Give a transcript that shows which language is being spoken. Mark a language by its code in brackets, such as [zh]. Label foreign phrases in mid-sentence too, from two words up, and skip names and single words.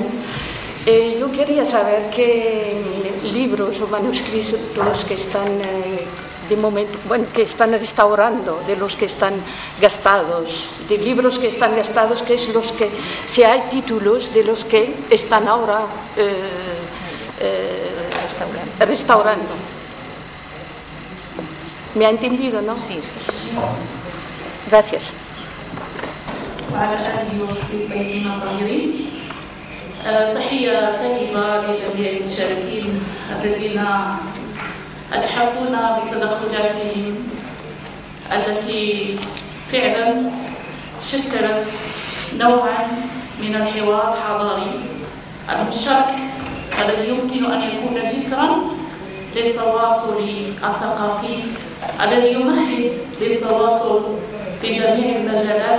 [es] Yo quería saber qué libros o manuscritos que están de momento, bueno, que están restaurando, de los que están gastados, de libros que están gastados, que es los que, si hay títulos de los que están ahora restaurando. ¿Me ha entendido, no? Sí. Gracias. [ar] وعلى آله وصحبه الطيبين الطاهرين. تحية طيبة لجميع المشاركين الذين أتحفونا بتدخلاتهم التي فعلا شكلت نوعا من الحوار الحضاري المشترك الذي يمكن أن يكون جسرا للتواصل الثقافي الذي يمهد للتواصل في جميع المجالات.